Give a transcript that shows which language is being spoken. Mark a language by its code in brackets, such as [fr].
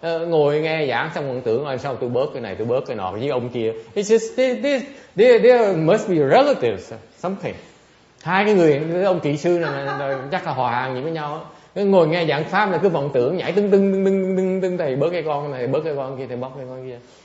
[vi] Ngồi nghe giảng xong vọng tưởng rồi sao tôi bớt cái này, tôi bớt cái nọ với ông kia. [en] It's just there must be relatives something. [vi] Hai cái người, cái ông kỹ sư này chắc là hòa hàng gì với nhau. Ngồi nghe giảng pháp là cứ vọng tưởng nhảy tưng thầy bớt cái con này, bớt cái con kia, thầy bớt cái con kia.